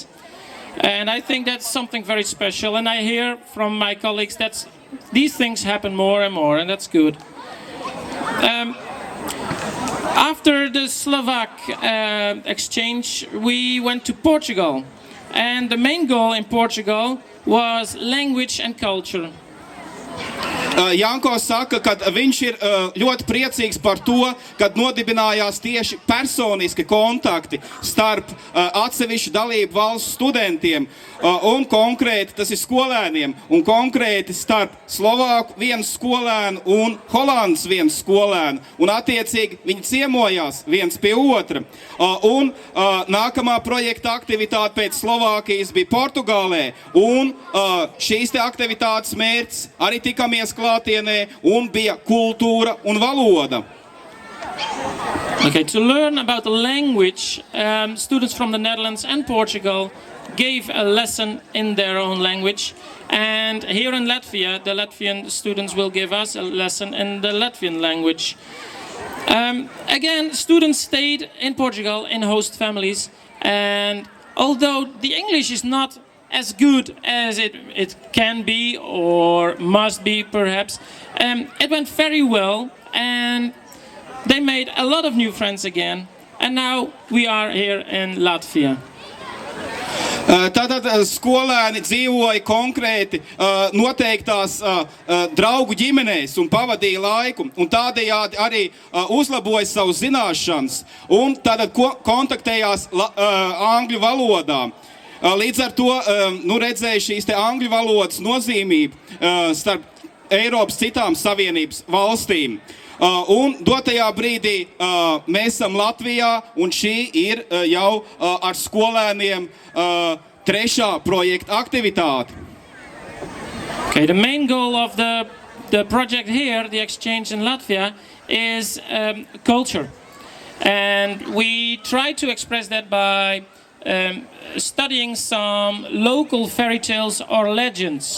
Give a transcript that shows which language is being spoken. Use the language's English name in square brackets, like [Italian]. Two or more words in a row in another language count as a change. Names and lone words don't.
[English] And I think that's something very special. And I hear from my colleagues that these things happen more and more, and that's good. After the Slovak exchange, we went to Portugal. And the main goal in Portugal was language and culture. [Latvian] Janco saka, ka viņš ir ļoti priecīgs par to, kad nodibinājās tieši personiski kontakti starp atsevišķu dalību valstu studentiem un konkrēti tas ir skolēniem un konkrēti starp Slovāku vienu skolēnu un Holandas vienu skolēnu un attiecīgi viņi ciemojās viens pie otra. Un nākamā projekta aktivitāte pēc Slovākijas bija Portugālē un šīs te aktivitātes mērķis arī tikamies klātienē un bija kultūra un valoda. [English] Okay, to learn about the language, students from the Netherlands and Portugal gave a lesson in their own language. And here in Latvia, the Latvian students will give us a lesson in the Latvian language. Again, students stayed in Portugal in host families. And although the English is not as good as it can be or must be, perhaps. It went very well, and they made a lot of new friends again. And now we are here in Latvia. [Latvian] Tātad skolēni dzīvoja konkrēti noteiktās draugu ģimenēs un pavadīja laiku, un tādējādi arī uzlaboja savu zināšanas, un tātad kontaktējās angļu valodā. Līdz ar to redzēja šīs te angļu valodas nozīmību starp Eiropas citām Savienības valstīm. Un dotajā brīdī mēs esam Latvijā, un šī ir jau ar skolēniem trešā projekta aktivitāte. [English] Okay, the main goal of the project here, the exchange in Latvia, is culture. And we try to express that by studying some local fairy tales or legends.